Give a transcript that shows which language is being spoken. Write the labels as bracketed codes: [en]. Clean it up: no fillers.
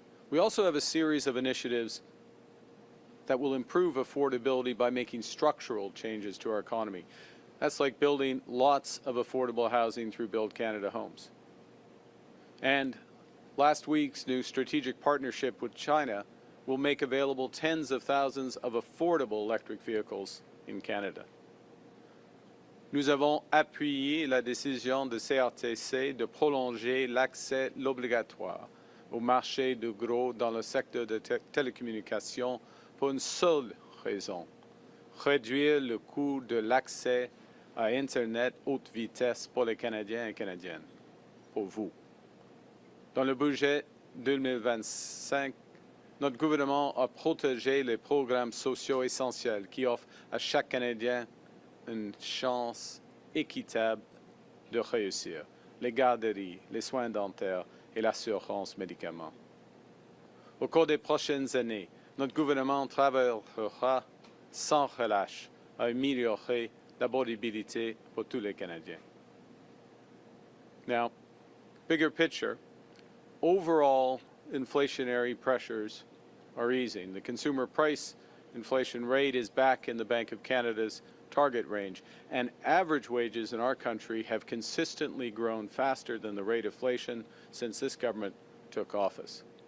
[en] We also have a series of initiatives that will improve affordability by making structural changes to our economy. That's like building lots of affordable housing through Build Canada homes. And last week's new strategic partnership with China will make available tens of thousands of affordable electric vehicles in Canada. [fr] Nous avons appuyé la décision de CRTC de prolonger l'accès obligatoire au marché de gros dans le secteur des télécommunications pour une seule raison: réduire le coût de l'accès à Internet haute vitesse pour les Canadiens et Canadiennes, pour vous. Dans le budget 2025, notre gouvernement a protégé les programmes sociaux essentiels qui offrent à chaque Canadien une chance équitable de réussir: les garderies, les soins dentaires et l'assurance médicaments. Au cours des prochaines années, notre gouvernement travaillera sans relâche à améliorer d'abordabilité pour tous les Canadiens. [en] Now, bigger picture, overall inflationary pressures are easing. The consumer price inflation rate is back in the Bank of Canada's target range, and average wages in our country have consistently grown faster than the rate of inflation since this government took office.